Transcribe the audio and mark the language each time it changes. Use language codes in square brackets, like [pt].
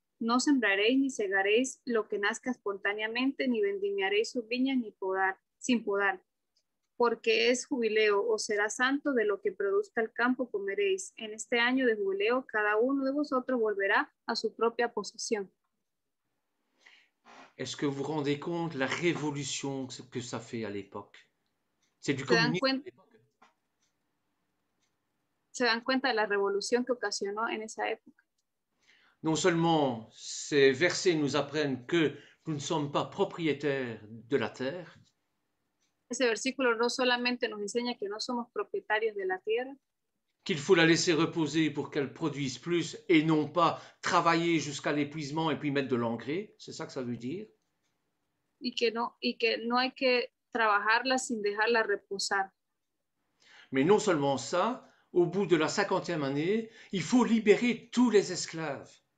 [es] No sembraréis ni segaréis lo que nazca espontáneamente, ni vendimiaréis sus viñas sin podar, porque es jubileo. Os será santo, de lo que produzca el campo comeréis. En este año de jubileo, cada uno de vosotros volverá a su propia posesión. [fr] Est-ce que vous vous rendez compte la révolution que ça fait à l'époque? C'est du communisme à l'époque. [es] ¿Se dan cuenta de la revolución que ocasionó en esa época? [fr] Non seulement ces versets nous apprennent que nous ne sommes pas propriétaires de la terre, [es] Ese versículo no solamente nos enseña que no somos propietarios de la tierra, [fr] qu'il faut la laisser reposer pour qu'elle produise plus et non pas travailler jusqu'à l'épuisement et puis mettre de l'engrais, c'est ça que ça veut dire. [es] y que no hay que trabajarla sin dejarla reposar. [fr] Mais non seulement ça, au bout de la 50e année, il faut libérer tous les esclaves.